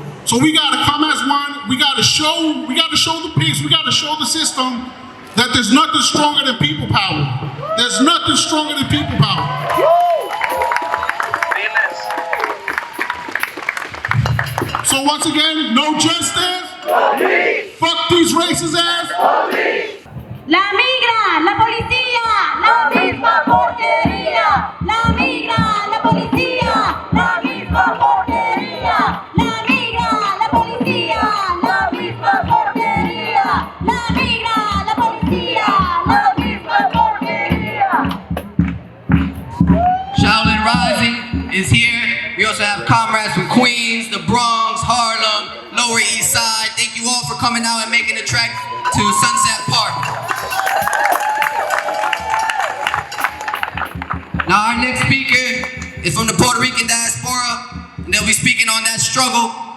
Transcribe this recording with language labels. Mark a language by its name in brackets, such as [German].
[English] So we gotta come as one, we gotta show the peace, we gotta show the system that there's nothing stronger than people power. There's nothing stronger than people power. So once again, no justice. Fuck these racist ass. [Spanish] La migra, la policía, la misma porquería. La migra, la policía, la misma porquería. La migra, la policía, la misma porquería. La migra, la policía, la misma porquería. [English] Shaolin Rising is here. We also have comrades from Queens, the Bronx, Harlem, Lower East Side. Thank you all for coming out and making the trek to Sunset Park. Now our next speaker is from the Puerto Rican diaspora, and they'll be speaking on that struggle.